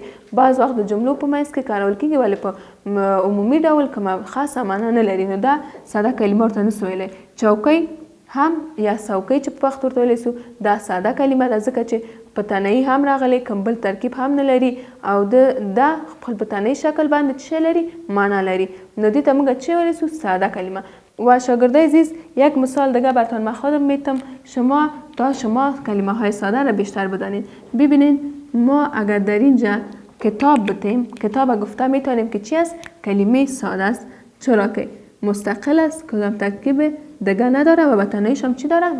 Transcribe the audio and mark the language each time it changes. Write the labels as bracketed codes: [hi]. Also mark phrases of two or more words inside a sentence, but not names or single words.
[ps] بعض وخت د جملو په منځ کې کارول کیږي ولی په عمومي ډول کومه خاصه معنا نه لري، نو دا ساده کلمه ورته نسو ویلی. چوکۍ هم یا څوکۍ چې په پښتو ورته ویلی سو، دا ساده کلمه ده ځکه چې په تنهایی هم راغلی، کوم بل ترکیب هم نه لري او دا خپل په تنهایی شکل باندې چه لري؟ معنا لري. نو دې ته موږ چه ویلی سو؟ ساده کلمه. [fa] و شاگردای عزیز، یک مثال دیگه براتون من خودم میتم شما کلمه های ساده را بیشتر بدانید. ببینین ما اگر در اینجا کتاب بتیم، کتاب گفته میتونیم که چی است؟ کلمه ساده است، چرا که مستقل است، کدام ترکیب دیگه نداره و به تنهاییش هم چی داره؟